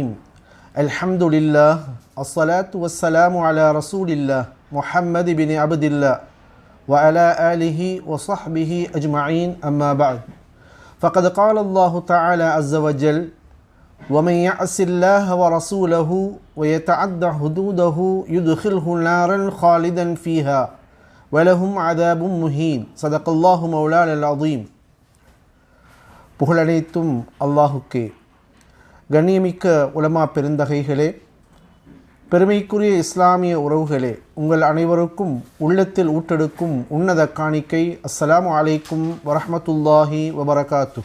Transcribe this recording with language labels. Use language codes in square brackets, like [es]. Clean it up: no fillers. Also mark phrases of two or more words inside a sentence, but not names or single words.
[ar] الحمد لله الصلاة والسلام على رسول الله محمد بن عبد الله وعلى آله وصحبه أجمعين أما بعد فقد قال الله تعالى عز وجل ومن يعص الله ورسوله ويتعد حدوده يدخله نارا خالدا فيها وَلَهُمْ عَذَابٌ مُهِينٌ صدق الله مولانا العظيم. [ta] புகழனைத்தும் அல்லாஹுக்கே. கண்ணியமிக்க உலமா பெருந்தகைகளே, பெருமைக்குரிய இஸ்லாமிய உறவுகளே, உங்கள் அனைவருக்கும் உள்ளத்தில் ஊட்டெடுக்கும் உன்னத காணிக்கை [ar] السلام عليكم ورحمة الله وبركاته.